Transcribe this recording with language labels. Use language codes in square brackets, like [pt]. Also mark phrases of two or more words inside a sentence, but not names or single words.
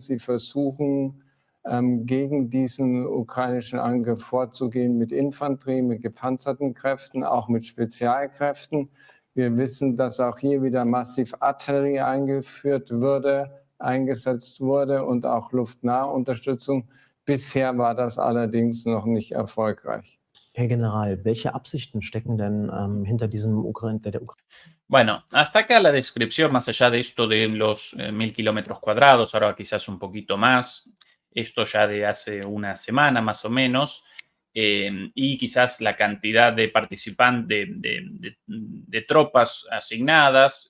[de] Sie versuchen, gegen diesen ukrainischen Angriff vorzugehen mit Infanterie, mit gepanzerten Kräften, auch mit Spezialkräften. Wir wissen, dass auch hier wieder massiv Artillerie eingesetzt wurde und auch Luftnahunterstützung. Bisher war das allerdings noch nicht erfolgreich. Herr General, welche Absichten stecken denn hinter diesem [es] Bueno, hasta acá la descripción, más allá de esto de los 1000 kilómetros cuadrados, ahora quizás un poquito más, esto ya de hace una semana más o menos, y quizás la cantidad de participantes, de tropas asignadas,